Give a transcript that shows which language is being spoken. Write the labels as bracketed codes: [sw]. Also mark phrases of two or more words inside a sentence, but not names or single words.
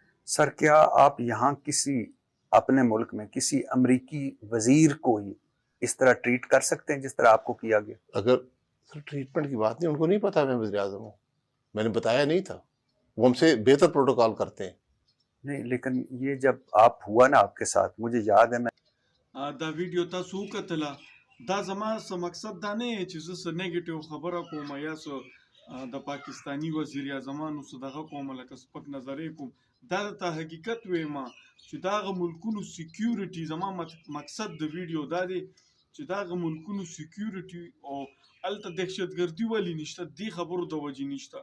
[ur] سر، کیا آپ یہاں کسی اپنے ملک میں کسی امریکی وزیر کو ہی اس طرح ٹریٹ کر سکتے ہیں جس طرح آپ کو کیا گیا؟ اگر سر ٹریٹمنٹ کی بات نہیں، ان کو نہیں پتا میں وزیر اعظم ہوں، میں نے بتایا نہیں تھا، وہ ہم سے بہتر پروٹوکال کرتے ہیں. نہیں، لیکن یہ جب آپ ہوا نا آپ کے ساتھ، مجھے یاد ہے میں [ps] دا ویډیو تاسو وکتله، دا زما څه مقصد دا نه دی چې زه څه نیګیټیو خبره کوم یا څه د پاکستانی وزیر اعظمانو څه دغه کوم لکه سپک نظرې کوم. دا درته حقیقت ویما چې دغه ملکونو سیکیورټي، زما مقصد د ویډیو دا دی چې دغه ملکونو سیکیورټي او هلته دهشتګردي ولې نشته، دې خبرو د وجې نشته.